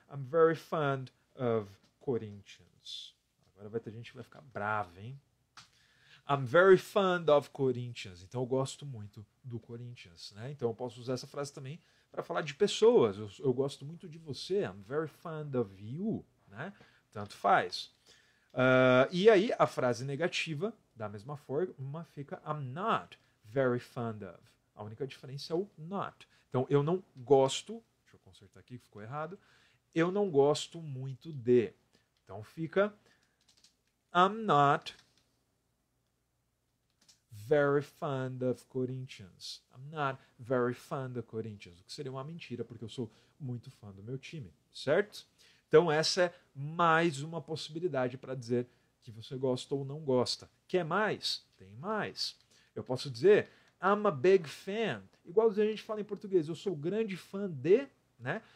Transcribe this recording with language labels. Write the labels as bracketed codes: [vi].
[en] I'm very fond of Corinthians. [pt] Agora vai ter gente que vai ficar brava, hein? [en] I'm very fond of Corinthians. [pt] Então eu gosto muito do Corinthians, né? Então eu posso usar essa frase também para falar de pessoas. Eu gosto muito de você. [en] I'm very fond of you, [pt] né? Tanto faz. E aí a frase negativa, da mesma forma, fica [en] I'm not very fond of. [pt] A única diferença é o not. Então eu não gosto, deixa eu consertar aqui que ficou errado, eu não gosto muito de. Então fica [en] I'm not very fond of Corinthians. I'm not very fond of Corinthians. [pt] O que seria uma mentira, porque eu sou muito fã do meu time, certo? Então essa é mais uma possibilidade para dizer que você gosta ou não gosta. Quer mais? Tem mais. Eu posso dizer [en] I'm a big fan. [pt] Igual a gente fala em português, eu sou grande fã de, né?